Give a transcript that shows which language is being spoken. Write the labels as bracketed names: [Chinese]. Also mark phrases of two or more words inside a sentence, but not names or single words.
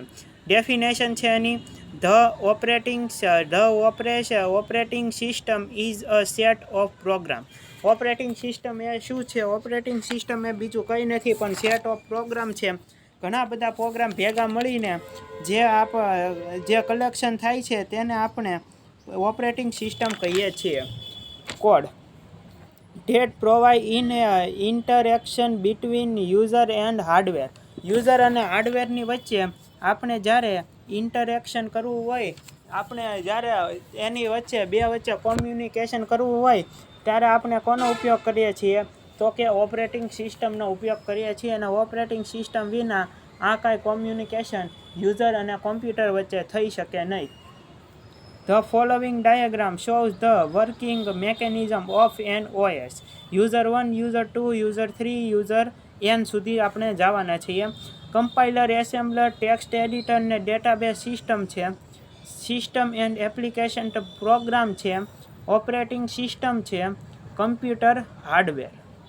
[English] ડેફિનેશન [Gujarati] છે એની [English] operating system is a set of program. operating system [Gujarati] એ શું છે? [English] operating system [Gujarati] એ બીજું કંઈ નથી પણ [English] set of program [Gujarati] છે. ઘણા બધા પ્રોગ્રામ ભેગા મળીને જે કલેક્શન થાય છે તેને આપણે [English] operating system [Gujarati] કહીએ છીએ. [English] કોડ that provide interaction between user and hardware. [Gujarati] યુઝર અને હાર્ડવેરની વચ્ચે આપણે જ્યારે [English] interaction કરવું [Gujarati] હોય, આપણે જ્યારે એની વચ્ચે વચ્ચે કોમ્યુનિકેશન કરવું હોય ત્યારે આપણે કોનો ઉપયોગ કરીએ છીએ? તો કે ઓપરેટિંગ સિસ્ટમનો ઉપયોગ કરીએ છીએ. અને [English] operating system [Gujarati] વિના આ કાંઈ કોમ્યુનિકેશન યુઝર અને કોમ્પ્યુટર વચ્ચે થઈ શકે નહીં. [English] The following diagram shows the working mechanism of an OS. User 1, User 2, User 3, User N [Gujarati] સુધી આપણે જવાના છીએ. કમ્પાઇલર, એસેમ્બલર, [English] text editor [Gujarati] ને [English] database system [Gujarati] છે. [English] system and application program છે. operating system છે. computer hardware.